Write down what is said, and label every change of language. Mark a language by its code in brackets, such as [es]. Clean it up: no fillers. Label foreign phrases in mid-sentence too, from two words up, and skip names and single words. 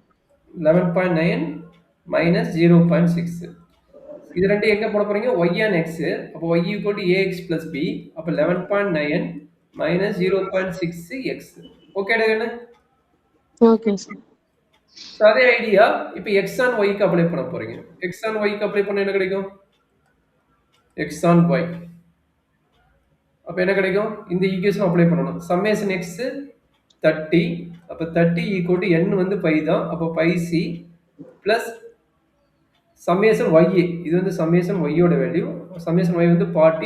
[en] 11.9 minus 0.6. [ta] இது ரெண்டு எங்க போட போறீங்க? [en] y on x. அப்ப y equal to ax plus b. அப்ப 11.9 minus 0.6x. okay taken? okay sir. [ta] சோ அதே ஐடியா இப்போ [en] x on y [ta] க்கு அப்ளை பண்ண போறீங்க. [en] x on y [ta] க்கு அப்ளை பண்ணா என்ன கிடைக்கும்? [en] x on y. [ta] அப்ப என்ன கிடைக்கும்? இந்த ஈக்குவேஷன் அப்ளை பண்ணனும். [en] summation x 30. [ta] அப்ப [en] 30 equal to n [ta] வந்து pi தான். [en] அப்ப pi c plus summation y. [ta] இது வந்து [en] summation y [ta] ஓட வேல்யூ. [en] summation y [ta] வந்து 40.